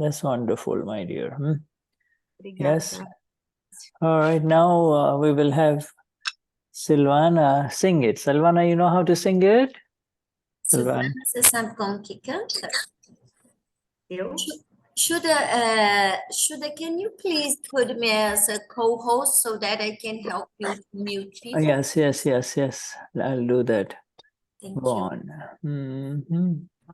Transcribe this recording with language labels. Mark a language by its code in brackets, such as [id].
[en] That's wonderful, my dear. Yes. All right. Now we will have Silvana sing it. Silvana, you know how to sing it? [pt] Silvana, você sabe como que canta? Eu? [en] Shuddha, can you please put me as a co-host so that I can help you mute people? Yes. I'll do that. Thank Go you. on.